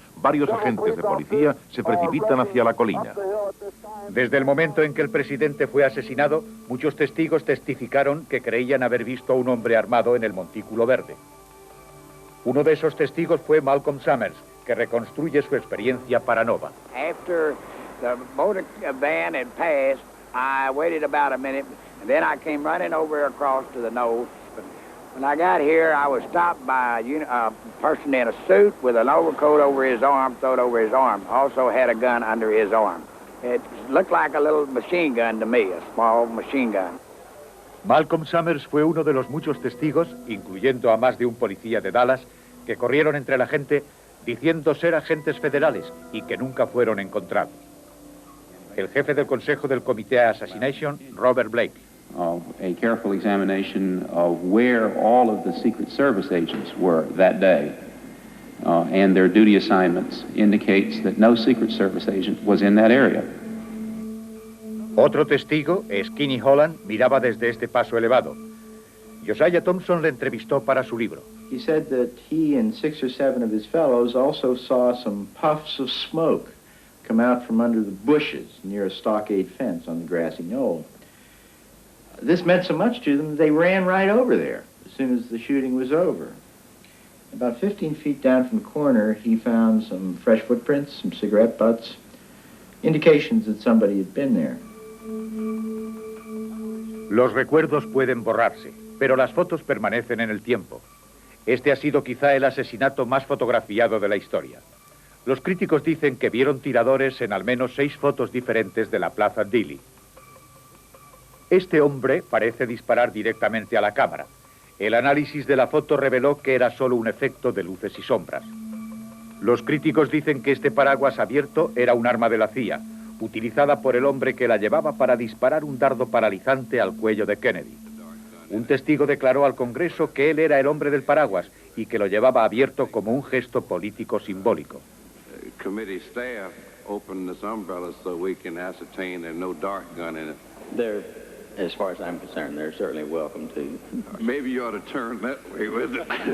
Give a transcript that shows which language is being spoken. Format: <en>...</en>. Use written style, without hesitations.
<es>Varios agentes de policía se precipitan hacia la colina. Desde el momento en que el presidente fue asesinado, muchos testigos testificaron que creían haber visto a un hombre armado en el montículo verde. Uno de esos testigos fue Malcolm Summers, que reconstruye su experiencia para Nova.</es> <en>After the motor van had passed, I waited about a minute, and then I came running over across to the nose. When I got here, I was stopped by a person in a suit with an overcoat over his arm, thrown over his arm. Also had a gun under his arm. It looked like a little machine gun to me, a small machine gun.</en> <es>Malcolm Summers fue uno de los muchos testigos, incluyendo a más de un policía de Dallas, que corrieron entre la gente diciendo ser agentes federales y que nunca fueron encontrados. El jefe del Consejo del Comité Assassination, Robert Blake.</es> <en>A careful examination of where all of the Secret Service agents were that day and their duty assignments indicates that no Secret Service agent was in that area.</en> <es>Otro testigo, Skinny Holland, miraba desde este paso elevado. Josiah Thompson le entrevistó para su libro.</es> <en>He said that he and 6 or 7 of his fellows also saw some puffs of smoke come out from under the bushes near a stockade fence on the grassy knoll. This meant so much to them, they ran right over there as soon as the shooting was over. About 15 feet down from the corner, he found some fresh footprints, some cigarette butts, indications that somebody had been there.</en> <es>Los recuerdos pueden borrarse, pero las fotos permanecen en el tiempo. Este ha sido quizá el asesinato más fotografiado de la historia. Los críticos dicen que vieron tiradores en al menos 6 fotos diferentes de la Plaza Dilley. Este hombre parece disparar directamente a la cámara. El análisis de la foto reveló que era solo un efecto de luces y sombras. Los críticos dicen que este paraguas abierto era un arma de la CIA, utilizada por el hombre que la llevaba para disparar un dardo paralizante al cuello de Kennedy. Un testigo declaró al Congreso que él era el hombre del paraguas y que lo llevaba abierto como un gesto político simbólico.</es> <en>Committee staff opened this umbrella so we can ascertain there's no dart gun in it. They're, as far as I'm concerned, they're certainly welcome to. Maybe you ought to turn that way with it.</en>